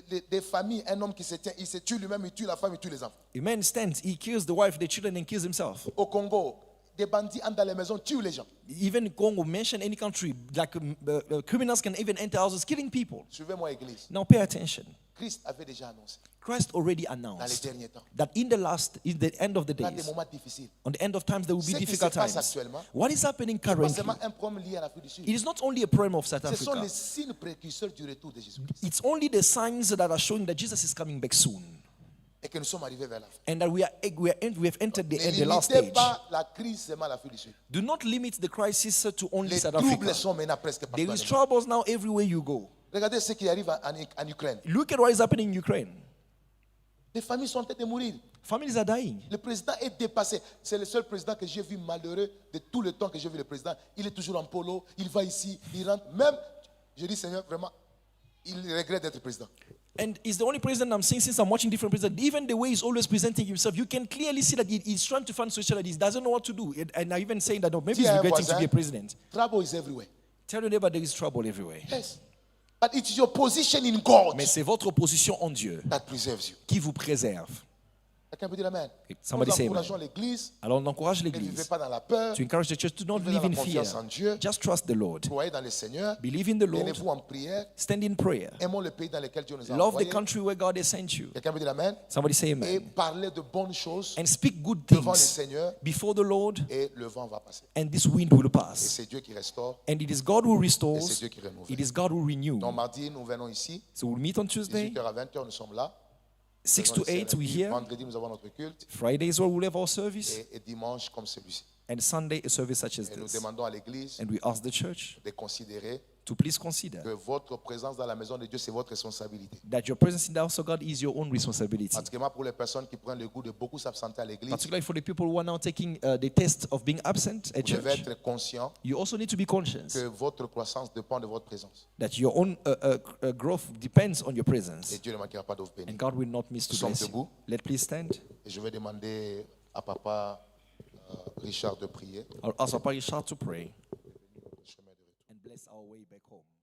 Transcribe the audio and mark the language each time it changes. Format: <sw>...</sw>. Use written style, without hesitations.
<fr>Des familles, un homme qui se tient, il se tue lui-même, il tue la femme, il tue les enfants.</fr> <en>A man stands, he kills the wife, the children, and kills himself.</en> <fr>Au Congo, des bandits entrent dans les maisons, tuent les gens.</fr> <en>Even in Congo, mention any country, like criminals can even enter houses killing people.</en> <fr>Suivez-moi, Église.</fr> <en>Now pay attention.</en> <fr>Christ avait déjà annoncé</fr> <en>Christ already</en> <fr>dans les</fr> <en>announced</en> <fr>derniers temps,</fr> <en>that in the end of the</en> <fr>dans des</fr> <en>days,</en> <fr>moments difficiles,</fr> <en>on the end of times, there will be</en> <fr>Ce qui</fr> <en>difficult</en> <fr>se passe</fr> <en>times.</en> <fr>actuellement,</fr> <en>What is happening</en> <fr>pas</fr> <en>currently?</en> <fr>seulement un problème lié à l'Afrique du Sud.</fr> <en>It is not only a problem of South</en> <fr>Ce sont</fr> <en>Africa.</en> <fr>les signes précurseurs du retour de Jésus-Christ.</fr> <en>It's only the signs that are showing that Jesus is coming back soon.</en> <fr>Et que nous sommes arrivés vers la fin.</fr> <en>And that we have entered</en> <fr>Ne</fr> <en>the last</en> <fr>limitez</fr> <en>stage.</en> <fr>pas la crise seulement à l'Afrique du Sud.</fr> <en>Do not limit the crisis to only</en> <fr>Les</fr> <en>South</en> <fr>troubles</fr> <en>Africa.</en> <fr>sont maintenant presque partout.</fr> <en>There</en> <fr>dans</fr> <en>is</en> <fr>le monde.</fr> <en>troubles now everywhere you go.</en> <fr>Regardez ce qui arrive en Ukraine.</fr> <en>Look at what is happening in Ukraine.</en> <fr>Les familles sont en train de mourir.</fr> <en>Families are dying.</en> <fr>Le président est dépassé. C'est le seul président que j'ai vu malheureux de tout le temps que j'ai vu le président. Il est toujours en polo, il va ici, il rentre. Même, je dis Seigneur, vraiment, il regrette d'être président.</fr> <en>And he's the only president I'm seeing since I'm watching different presidents. Even the way he's always presenting himself, you can clearly see that he's trying to find solution that he doesn't know what to do. And I'm even saying that no, maybe</en> <fr>Dis</fr> <en>he's</en> <fr>à un</fr> <en>regretting to</en> <fr>voisin,</fr> <en>be a president. Trouble is everywhere. Tell your neighbor there is trouble everywhere. Yes. But it's your position in God</en> <fr>Mais c'est votre position en Dieu</fr> <en>that preserves you.</en> <fr>qui vous préserve. Quelqu'un peut dire Amen.</fr> <en>Somebody</en> <fr>Nous</fr> <en>say</en> <fr>encourageons</fr> <en>amen.</en> <fr>l'Église. Alors on encourage Ne vivez l'église pas dans la peur.</fr> <en>to encourage the church to not</en> <fr>Vivez</fr> <en>live</en> <fr>dans</fr> <en>in</en> <fr>la</fr> <en>fear.</en> <fr>confiance en Dieu.</fr> <en>Just trust the Lord.</en> <fr>Croyez dans le Seigneur.</fr> <en>Believe in the Lord.</en> <fr>Tenez-vous en prière.</fr> <en>Stand in prayer.</en> <fr>Aimons le pays dans lequel Dieu nous a</fr> <en>Love the</en> <fr>envoyés.</fr> <en>country where God has sent you.</en> <fr>Quelqu'un peut dire Amen.</fr> <en>Somebody say</en> <fr>Et</fr> <en>amen.</en> <fr>parler de bonnes choses</fr> <en>And speak good</en> <fr>devant le</fr> <en>things</en> <fr>Seigneur.</fr> <en>before the Lord,</en> <fr>Et le vent va passer.</fr> <en>and this wind will</en> <fr>Et</fr> <en>pass.</en> <fr>c'est Dieu qui restaure.</fr> <en>And it is God who</en> <fr>Et c'est</fr> <en>restores.</en> <fr>Dieu qui renouvelle.</fr> <en>It is God who renews.</en> <fr>Donc mardi, nous venons ici.</fr> <en>So we'll meet on Tuesday,</en> <fr>18h à 20h, nous sommes là.</fr> <en>6</en> <fr>Nous</fr> <en>to</en> <fr>avons le</fr> <en>8, we</en> <fr>service.</fr> <en>here.</en> <fr>Vendredi, nous avons notre culte.</fr> <en>Friday is where we'll have our service.</en> <fr>Et dimanche, comme celui-ci.</fr> <en>And Sunday, a service such as</en> <fr>Et nous</fr> <en>this.</en> <fr>demandons à l'Église</fr> <en>And we ask the church</en> <fr>de considérer</fr> <en>to please consider</en> <fr>que votre présence dans la maison de Dieu, c'est votre responsabilité.</fr> <en>that your presence in the house of God is your own responsibility.</en> <fr>Particulièrement pour les personnes qui prennent le goût de beaucoup s'absenter à l'Église.</fr> <en>Particularly for the people who are now taking the test of being absent at</en> <fr>Vous devez</fr> <en>church.</en> <fr>être conscient</fr> <en>You also need to be conscious</en> <fr>que votre croissance dépend de votre présence.</fr> <en>that your own growth depends on your</en> <fr>Et</fr> <en>presence.</en> <fr>Dieu ne manquera pas de vous bénir.</fr> <en>And God will not miss to</en> <fr>Nous sommes</fr> <en>bless you.</en> <fr>debout.</fr> <en>Let please stand.</en> <fr>Et je vais demander à papa Richard de prier.</fr> <en>I'll ask Papa Richard to pray</en> <fr>Chemin de retour.</fr> <en>and bless our way back home.</en>